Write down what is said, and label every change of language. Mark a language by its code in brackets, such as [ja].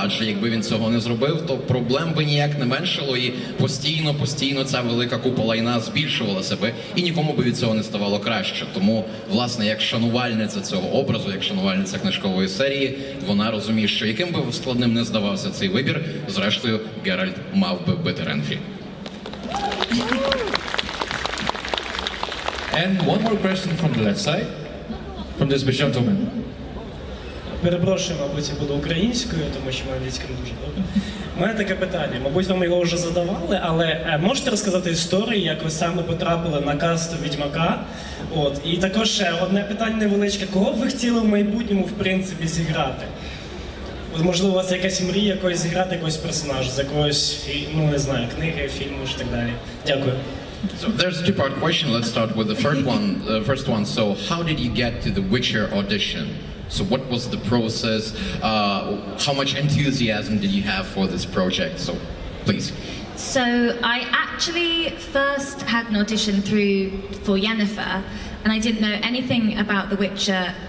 [uk] Адже якби він цього не зробив, то проблем би ніяк не меншало, і постійно ця велика купа лайна збільшувалася би, і нікому би від цього не ставало краще. Тому, власне, як шанувальниця цього образу, як шанувальниця книжкової серії, вона розуміє, що яким би складним не здавався цей вибір, зрештою, Ґеральт мав би вбити Ренфрі. [en] And one more question from the left side, from this gentleman. [uk] Перепрошую, мабуть, я буду українською, тому що моя англійська не дуже добре. У мене таке питання, мабуть, вам його вже задавали, але можете розказати історію, як ви саме потрапили на каст Відьмака? І також ще одне питання невеличке. Кого б ви хотіли в майбутньому, в принципі, зіграти? Можливо, у вас якась мрія якось зіграти якогось персонажа, з якогось, ну не знаю, книги, фільму і так далі. Дякую. [en] So there's a two-part question. Let's start with the first one. So how did you get to the Witcher audition? So what was the process? How much enthusiasm did you have for this project? So please. So I actually first had an audition for Yennefer, and I didn't know anything about The Witcher.